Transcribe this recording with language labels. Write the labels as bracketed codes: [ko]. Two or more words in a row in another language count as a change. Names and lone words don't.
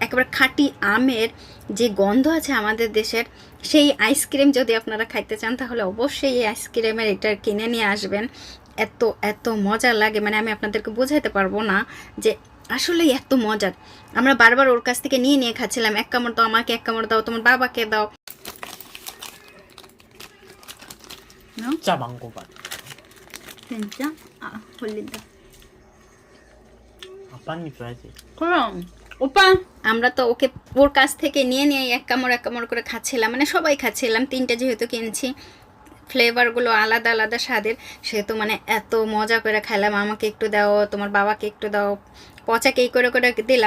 [bn] একেবারে খাঁটি আমের যে গন্ধ আছে আমাদের দেশের, সেই আইসক্রিম যদি আপনারা খাইতে চান তাহলে অবশ্যই এই আইসক্রিমের এটা কিনে নিয়ে আসবেন। এত মজা লাগে, মানে আমি আপনাদেরকে বোঝাইতে পারবো না যে আসলে এত মজার। আমরা বারবার ওর কাছ থেকে নিয়ে খাচ্ছিলাম, এক কামড় দাও আমাকে, এক কামড় দাও তোমার বাবাকে দাও। [ko] 진짜 망고 맛. 진짜? 아, 걸린다. 아빠님 줘야지. [bn] 그럼 ওপা আমরা তো ওর কাছ থেকে নিয়ে এক কামড় করে খাচ্ছিলাম, মানে সবাই খাচ্ছিলাম, 3টা যেহেতু কিনছি, ফ্লেভারগুলো আলাদা আলাদা স্বাদের, সেহেতু মানে এত মজা করে খাইলাম। আমাকে একটু দাও, তোমার বাবাকে একটু দাও, পচাকে এই করে দিলাম।